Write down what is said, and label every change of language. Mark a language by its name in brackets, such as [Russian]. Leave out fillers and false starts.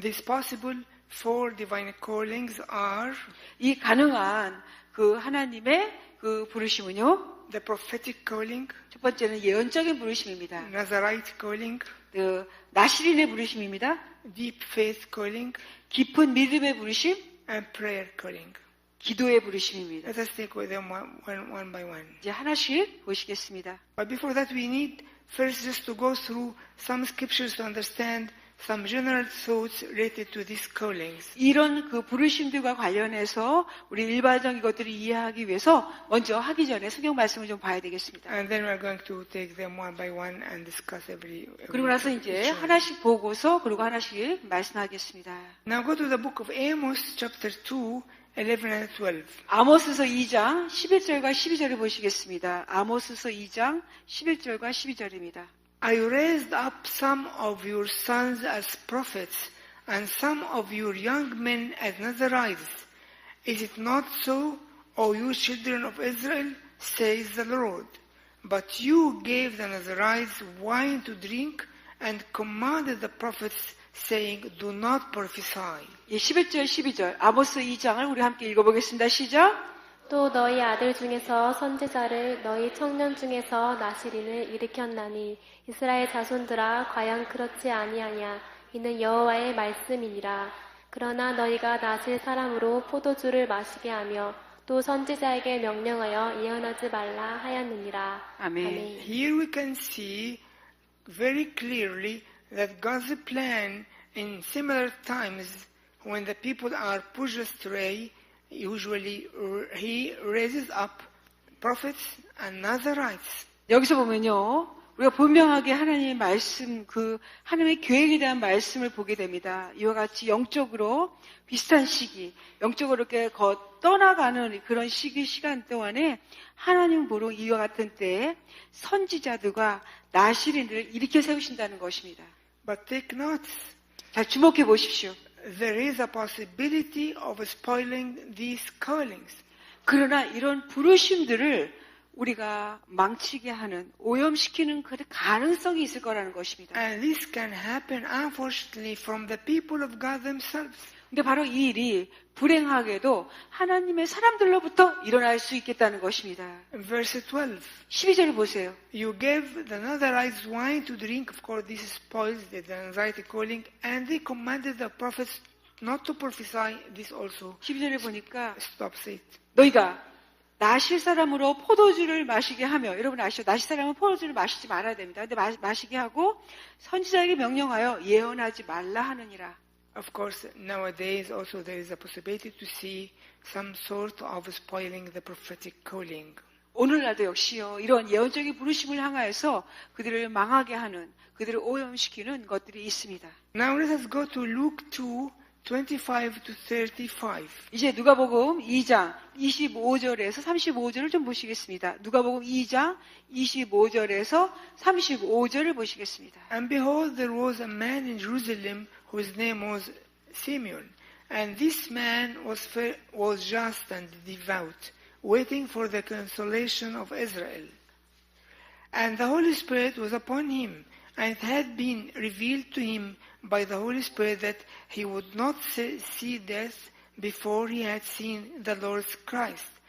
[English] These possible four divine callings are [Korean] 이 가능한 그 하나님의 그 부르심은요, [English] the prophetic calling, [Korean] 첫 번째는 예언적인 부르심입니다. [English] Nazarite calling, [Korean] 그 나시린의 부르심입니다. [English] deep faith calling, [Korean] 깊은 믿음의 부르심, [English] and prayer calling. [Korean] 기도의 부르심입니다. [English] Let us take them one by one. [Korean] 이제 하나씩 보시겠습니다. [English] But before that, we need first just to go through some scriptures to understand some general thoughts related to these callings. [Korean] 이런 그 부르심들과 관련해서 우리 일반적인 것들을 이해하기 위해서 먼저 하기 전에 성경 말씀을 좀 봐야 되겠습니다. [English] And then we're going to take them one by one and discuss every [Korean] 그리고 나서 이제 하나씩 보고서 그리고 하나씩 말씀하겠습니다. [English] Now go to the book of Amos, chapter 2, 11 and 12. [Korean] 아모스서 2장 11절과 12절을 보시겠습니다. 아모스서 2장 11절과 12절입니다. [English] I raised up some of your sons as prophets, and some of your young men as Nazarites. Is it not so, O you children of Israel, says the Lord? But you gave the Nazarites wine to drink, and commanded the prophets, saying, Do not prophesy. [Korean] 11절, 12절 아모스 2장을 우리 함께 읽어보겠습니다. 시작! 또 너희 아들 중에서 선지자를 너희 청년 중에서 나시린을 일으켰나니 이스라엘 자손들아 과연 그렇지 아니하냐 이는 여호와의 말씀이니라. 그러나 너희가 나실 사람으로 포도주를 마시게 하며 또 선지자에게 명령하여 예언하지 말라 하였느니라. 아멘. [English] Here we can see very clearly that God's plan in similar times when the people are pushed astray, usually he raises up prophets and Nazarites. [Korean] 여기서 보면요. 우리가 분명하게 하나님의 말씀, 그 하나님의 계획에 대한 말씀을 보게 됩니다. 이와 같이 영적으로 비슷한 시기, 영적으로 이렇게 떠나가는 그런 시간 동안에 하나님 보러 이와 같은 때에 선지자들과 나시린들을 일으켜 세우신다는 것입니다. [English] But take note, [Korean] 자, 주목해 보십시오. [English] there is a possibility of spoiling these callings. [Korean] 그러나 이런 부르심들을 우리가 망치게 하는, 오염시키는 그 가능성이 있을 거라는 것입니다. [English] And this can happen, unfortunately, from the people of God themselves. [Korean] 근데 바로 이 일이 불행하게도 하나님의 사람들로부터 일어날 수 있겠다는 것입니다. [English] In verse 12, [Korean] 12절을 보세요. [English] you gave the unauthorized wine to drink, of course this spoils the anxiety calling, and they commanded the prophets not to prophesy this also. [Korean] 12절을 보니까 [English] Stops it. [Korean] 너희가 나실 사람으로 포도주를 마시게 하며, 여러분 아시죠? 나실 사람은 포도주를 마시지 말아야 됩니다. 근데 마시게 하고 선지자에게 명령하여 예언하지 말라 하느니라. [English] Of course, nowadays also there is a possibility to see some sort of spoiling the prophetic calling. [Korean] 오늘날도 역시요, 이런 예언적인 부르심을 향하여서 그들을 망하게 하는, 그들을 오염시키는 것들이 있습니다. [English] Now let us go to Luke 2, 25 to 35. [Korean] 이제 누가복음 2장 25절에서 35절을 좀 보시겠습니다. 누가복음 2장 25절에서 35절을 보시겠습니다. [English] And behold, there was a man in Jerusalem whose name was Simeon. And this man was just and devout, waiting for the consolation of Israel. And the Holy Spirit was upon him, and it had been revealed to him by the Holy Spirit that he would not see death before he had seen the Lord's Christ.